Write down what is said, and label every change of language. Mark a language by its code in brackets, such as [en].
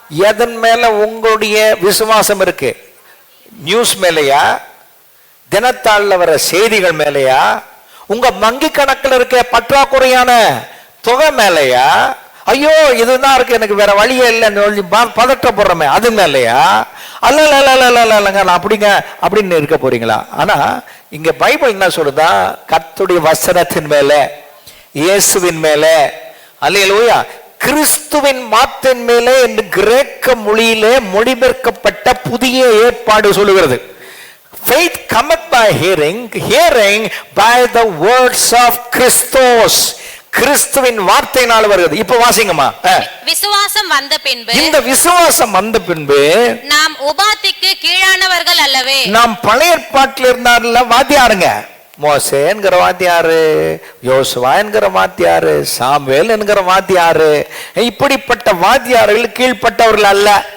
[ta] எதன் மேல உங்களுடைய விசுவாசம் இருக்கு? நியூஸ் மேலையா, தினத்தாள்ல வர செய்திகள் மேலையா, உங்க வங்கி கணக்கில் இருக்க பற்றாக்குறையான தொகை மேலையா, ஐயோ இதுதான் இருக்கு எனக்கு வேற வழியே இல்லைன்னு பதட்டப்படுறமே அது மேலையா, அல்ல அப்படிங்க அப்படின்னு இருக்க போறீங்களா? ஆனா இங்க பைபிள் என்ன சொல்லுதா? கர்த்தருடைய வசனத்தின் மேல, இயேசுவின் மேல, அல்லேலூயா, கிறிஸ்துவின் வார்த்தையின் மேலே என்று கிரேக்க மொழியிலே மொழிபெயர்க்கப்பட்ட புதிய ஏற்பாடு சொல்லுகிறது. [en] Faith cometh by hearing, hearing by the words of Christos. [ta] கிறிஸ்துவின் வார்த்தையினால் வருகிறது. இப்ப வாசிங்கம்மா. விசுவாசம் வந்த பின்பு, இந்த விசுவாசம் வந்த பின்பு நாம் உபாதிக்கு கீழானவர்கள் அல்லவே. நாம் பழைய ஏற்பாட்டில் இருந்தார்ல வாத்தியாருங்க, மோசே என்கிற வாத்தியாரு, யோசுவா என்கிற வாத்தியாரு, சாமுவேல் என்கிற வாத்தியாரு, இப்படிப்பட்ட வாத்தியார்கள் கீழ்பட்டவர்கள் அல்ல.